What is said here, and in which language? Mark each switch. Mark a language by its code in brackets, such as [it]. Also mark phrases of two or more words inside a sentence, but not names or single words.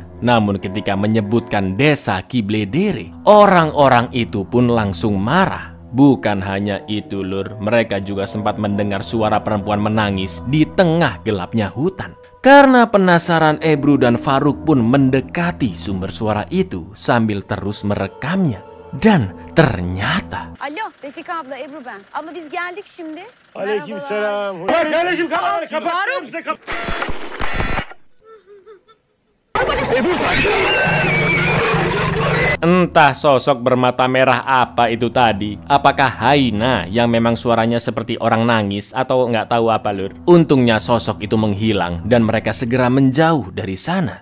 [id] Namun ketika menyebutkan desa Kibledere, orang-orang itu pun langsung marah. Bukan hanya itu, Lur, mereka juga sempat mendengar suara perempuan menangis di tengah gelapnya hutan. Karena penasaran, Ebru dan Farouk pun mendekati sumber suara itu sambil terus merekamnya. Dan ternyata [tr] Alo, Refika abla, Ebru ben. Abla biz geldik şimdi. Aleykümselam. Ya kardeşim kapat. [id] entah sosok bermata merah apa itu tadi. Apakah Haina yang memang suaranya seperti orang nangis atau nggak tahu apa, Lur. Untungnya sosok itu menghilang dan mereka segera menjauh dari sana.